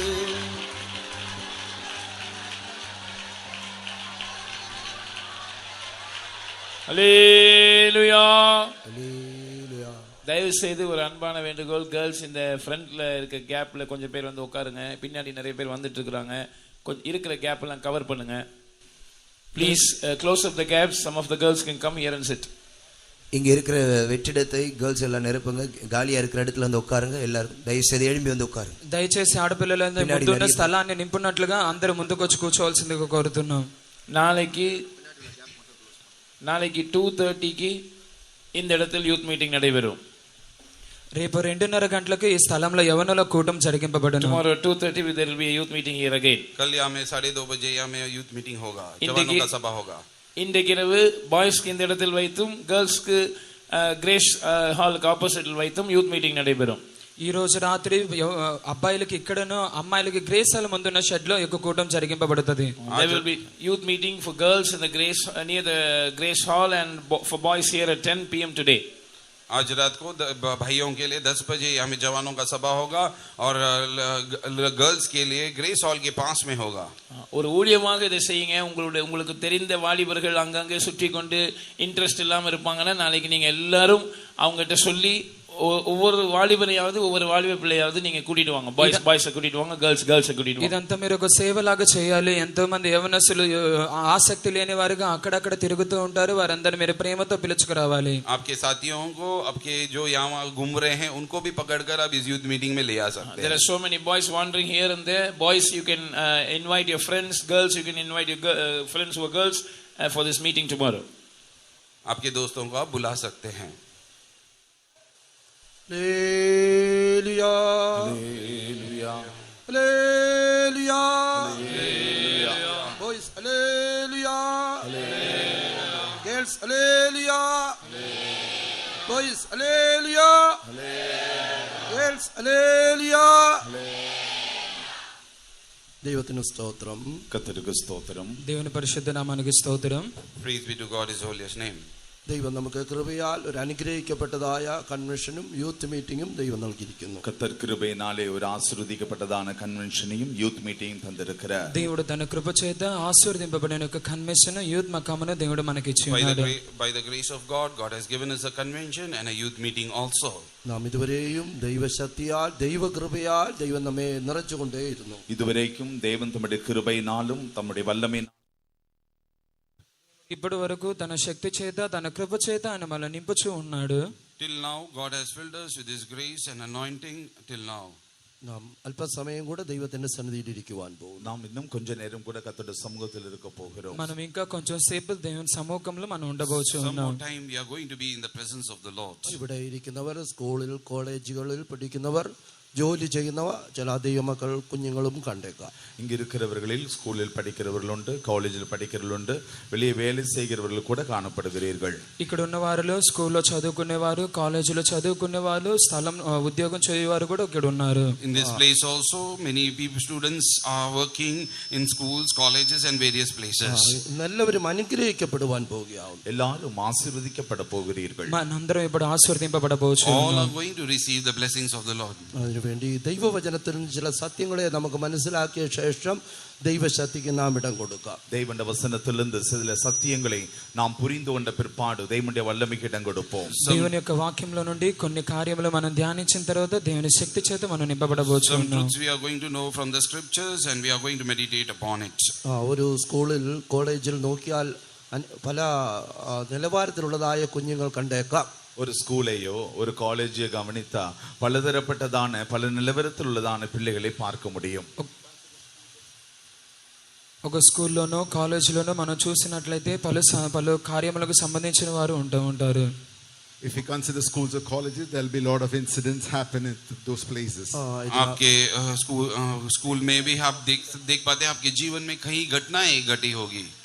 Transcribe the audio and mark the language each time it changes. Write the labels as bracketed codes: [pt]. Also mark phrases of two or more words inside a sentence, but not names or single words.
[ta] அல்லேலூயா. தயவு செய்து ஒரு அன்பான வேண்டுகோள், கேர்ள்ஸ் இந்த ஃப்ரண்ட்ல இருக்க கேப்ல கொஞ்சம் பேர் வந்து உட்காருங்க. பின்னாடி நிறைய பேர் வந்துட்டு இருக்காங்க. கொஞ்சம் இருக்கிற கேப் எல்லாம் கவர் பண்ணுங்க. [en] please close up the gaps. some of the girls can come here and sit. [ta] இங்க இருக்கிற வெற்றிடத்தை கேர்ள்ஸ் எல்லாம் நிரப்புங்க. காலியா இருக்கிற இடத்துல வந்து உட்காருங்க. எல்லாரும் దయచేసి எழும்பி வந்து ఉట్కారు. [te] దయచేసి ఆడపిల్లలందరూ ముందున్న స్థలాన్ని నింపునట్లుగా అందరూ ముందుకు వచ్చి కూర్చోవాల్సిందిగా కోరుతున్నాం. [ta] நாளைக்கு 2:30க்கு இந்த இடத்தில் [en] youth meeting [ta] நடைபெறும். [te] రేపు 2:30 గంటలకు ఈ స్థలంలో యవనుల కూటం జరిగింపబడును. [en] Tomorrow 2:30 there will be a youth meeting here again. [hi] कल यहाँ में 2:30 बजे यहाँ में [en] youth meeting [hi] होगा, जवानों का सभा होगा. [ta] இன்றைக்கு இரவு பாய்ஸ்க்கு இந்த இடத்தில் வைத்தும் கேர்ள்ஸ்க்கு கிரேஸ் ஹாலுக்கு ஆப்போசிட்டில் வைத்தும் [en] youth meeting [ta] நடைபெறும். [te] ఈ రోజు రాత్రి అబ్బాయిలకి ఇక్కడను అమ్మాయిలకి గ్రేస్ హాల్ ముందున్న షెడ్ లో ఒక కూటం జరిగింపబడుతుంది. [en] There will be youth meeting for girls in the grace near the grace hall and for boys here at 10 p.m. today. [hi] आज रात को भाइयों के लिए 10 बजे यहाँ में जवानों का सभा होगा और गर्ल्स के लिए ग्रेस हॉल के पास में होगा. [ta] ஒரு ஊழியமாக இதை செய்யுங்க. உங்களுக்கு தெரிந்த வாலிபர்கள் அங்கங்கே சுற்றி கொண்டு இன்ட்ரெஸ்ட் இல்லாம இருப்பாங்கன்னா நாளைக்கு நீங்க எல்லாரும் அவங்ககிட்ட சொல்லி ஒவ்வொரு வாலிபரையாவது ஒவ்வொரு வாலிப பிள்ளையாவது நீங்க கூட்டிட்டு வாங்க. பாய்ஸ் கூட்டிட்டு வாங்க, கேர்ள்ஸ் கூட்டிட்டு வாங்க. [te] ఇదంతా మీరు ఒక సేవలాగా చేయాలి. ఎంతో మంది యవనస్తులు ఆసక్తి లేని వారుగా అక్కడక్కడ తిరుగుతూ ఉంటారు. వారందరూ మీరు ప్రేమతో పిలుచుకురావాలి. [hi] आपके साथियों को, आपके जो यहाँ घूम रहे हैं उनको भी पकड़कर आप इस [en] youth meeting [hi] में ले आ सकते हैं. [en] There are so many boys wandering here and there. Boys, you can invite your friends. Girls, you can invite your friends who are girls for this meeting tomorrow. [hi] आपके दोस्तों को आप बुला सकते हैं. [en] Hallelujah. Hallelujah. Boys, hallelujah. Girls, hallelujah. Boys, hallelujah. Girls, hallelujah. [ml] ദൈവത്തിന് സ്തോത്രം. കർത്തർക്ക് സ്തോത്രം. [te] దేవుని పరిశుద్ధ నామానికి స్తోత్రం. [en] Praise be to God, His holiest name. [ml] ദൈവം നമുക്ക് കൃപയാൽ ഒരു അനുഗ്രഹിക്കപ്പെട്ടതായ കൺവെൻഷനും [en] youth meeting [ml] ദൈവം നൽകിയിരിക്കുന്നു. [ta] கர்த்தர் கிருபையினாலே ஒரு ஆசீர்வதிக்கப்பட்டதான கன்வென்ஷனையும் [en] youth meeting [ta] தந்திருக்கிறார். [te] దేవుడు తన కృప చేత ఆశీర్వదింపబడిన ఒక [en] convention youth [te] మకామును దేవుడు మనకి ఇచ్చి ఉన్నాడు. [en] By the grace of God, God has given us a convention and a youth meeting also. [ml] നാം ഇതുവരെയും ദൈവശക്തിയാൽ ദൈവകൃപയാൽ ദൈവം നമ്മെ നിറച്ചുകൊണ്ടേയിരുന്നു. [ta] இதுவரைக்கும் தேவன் தம்முடைய கிருபையினாலும் தம்முடைய வல்லமையினாலும் [te] ఇప్పటి వరకు తన శక్తి చేత తన కృప చేత ఆయన మనల్ని నింపుచూ ఉన్నాడు. [en] Till now, God has filled us with His grace and anointing till now. [ml] നാം അല്പസമയം കൂടെ ദൈവത്തിന്റെ സന്നിധിയിൽ ഇരിക്കുവാൻ പോകും. [ta] நாம் இன்னும் கொஞ்ச நேரம் கூட கர்த்தருடைய சமூகத்தில் இருக்க போகிறோம். [te] మనం ఇంకా కొంచెం సేపు దేవుని సముఖంలో మనం ఉండబోచు [en] Some [te] ఉన్నాం. [en] more time we are going to be in the presence of the Lord. [ml] ഇവിടെ ഇരിക്കുന്നവർ സ്കൂളിൽ കോളേജുകളിൽ പഠിക്കുന്നവർ ജോലി ചെയ്യുന്നവ ചില ദൈവമക്കൾ കുഞ്ഞുങ്ങളും കണ്ടേക്കാം. [ta] இங்க இருக்கிறவர்களில் ஸ்கூலில் படிக்கிறவர்கள் உண்டு, காலேஜில் படிக்கிறவர்கள் உண்டு, வெளியே வேலை செய்கிறவர்கள் கூட காணப்படுகிறீர்கள். [te] ఇక్కడ ఉన్న వారిలో స్కూల్లో చదువుకునేవారు, కాలేజీలో చదువుకునేవారు, స్థలం ఉద్యోగం చేయవారు కూడా ఇక్కడ ఉన్నారు. [en] In this place also, many people, students are working in schools, colleges and various places. [ml] എല്ലാവരും അനുഗ്രഹിക്കപ്പെടുവാൻ പോവുകയാവും. [ta] எல்லாரும் ஆசீர்வதிக்கப்பட போகிறீர்கள். [te] మనందరం ఇప్పుడు ఆశీర్వదింపబడబోచు [en] All [te] ఉన్నాం. [en] are going to receive the blessings of the Lord. [ml] അതിനുവേണ്ടി ദൈവവചനത്തിൽ ചില സത്യങ്ങളെ നമുക്ക് മനസ്സിലാക്കിയ ശേഷം ദൈവശക്തിക്ക് നാം ഇടം കൊടുക്കാം. [ta] தேவனுடைய வசனத்திலிருந்து சில சத்தியங்களை நாம் புரிந்து கொண்ட பிற்பாடு தேவனுடைய வல்லமைக்கு இடம் கொடுப்போம். [te] దేవుని యొక్క వాక్యంలో నుండి కొన్ని కార్యములు మనం ధ్యానించిన తర్వాత దేవుని శక్తి చేత మనం నింపబడబోచు [en] Some [te] ఉన్నాం. [en] truths we are going to know from the scriptures and we are going to meditate upon it. [ml] ഒരു സ്കൂളിൽ കോളേജിൽ നോക്കിയാൽ പല നിലവാരത്തിലുള്ളതായ കുഞ്ഞുങ്ങൾ കണ്ടേക്കാം. [ta] ஒரு ஸ்கூலையோ ஒரு காலேஜையோ கவனித்தா பலதரப்பட்டதான பல நிலவரத்தில் உள்ளதான பிள்ளைகளை பார்க்க முடியும். [te] ఒక స్కూల్లోనో కాలేజీలోనో మనం చూసినట్లయితే పలు కార్యములకు సంబంధించిన వారు ఉంటారు. [en] If you consider schools or colleges, there will be a lot of incidents happen in those places. [hi] आपके स्कूल में भी आप देख पाते हैं आपके जीवन में कहीं घटनाएं घटी होगी.